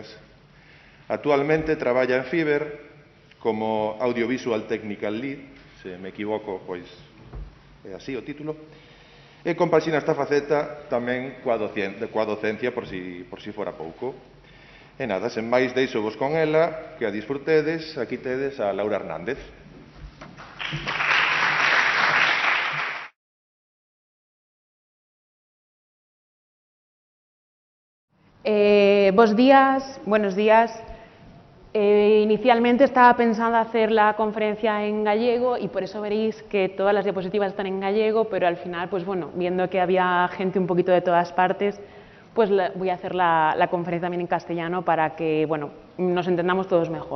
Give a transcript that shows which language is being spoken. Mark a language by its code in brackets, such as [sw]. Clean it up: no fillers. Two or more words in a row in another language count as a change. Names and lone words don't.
[gl] Actualmente traballa en Fiverr como [en] Audiovisual Technical Lead, [gl] se me equivoco, pois é así o título, e compaxina esta faceta tamén coa docencia por si fora pouco. E nada, sen máis, deixo-vos con ela, que a disfrutedes. Aquí tedes a Laura Hernández. [es] Buenos días. Inicialmente estaba pensando hacer la conferencia en gallego y por eso veréis que todas las diapositivas están en gallego, pero al final, pues bueno, viendo que había gente un poquito de todas partes, pues voy a hacer la conferencia también en castellano para que, bueno, nos entendamos todos mejor.